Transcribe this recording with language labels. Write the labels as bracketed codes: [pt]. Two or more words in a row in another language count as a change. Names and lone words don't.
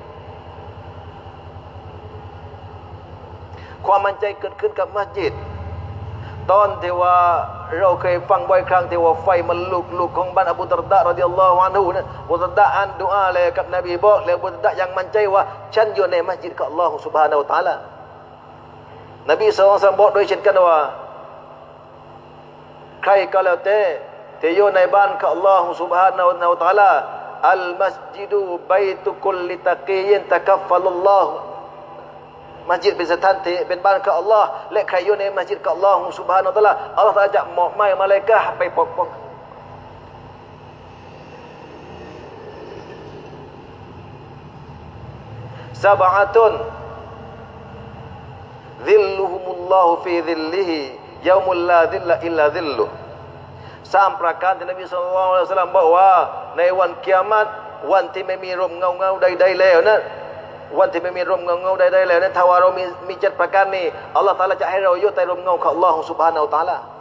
[th] ความมั่นใจเกิดขึ้นกับมัสยิดตอนที่ว่าเราเคยฟังบ่อยครั้งที่ว่าไฟมันลุกของบ้านอบูดรดะ [ar] رضي الله عنه [th] นะอบูดรดะอ่านดุอาเลยกับนบีบอกแล้วอบูดรดะยังมั่นใจว่าฉันอยู่ในมัสยิดของอัลลอฮฺ [ar] سبحانه وتعالى [th] นบี [ar] صلى الله عليه وسلم [th] บอกโดยเช่นกันว่า ใครก็แล้วแต่ที่อยู่ในบ้านของอัลลอฮฺ [ar] سبحانه وتعالى المسجد بيت كل تقي تكفل الله [th] masjid เป็นสถานที่เป็นบ้านของอัลลอฮ์และใครอยู่ในมัสยิดของอัลลอฮ์ [ar] سبحانه وتعالى [th] อัลลอฮ์จะมอบหมายมาลาอิกะฮ์ไปปกป้องซะบะอะตุน [ar] ظلهم الله في ظله يوم لا ظل إلا ظله [th] สามประการที่นบี [ar] صلى الله عليه وسلم [th] บอกว่าในวันกิยามะฮ์วันที่ไม่มีร่มเงาใดๆแล้วนั้นวันที่ไม่มีร่มเงาใดๆแล้วนั้นถ้าว่าเรามี7ประการนี้อัลลอฮฺตะอาลาจะให้เราอยู่ใต้ร่มเงาของอัลลอฮฺ [ar] سبحانه وتعالى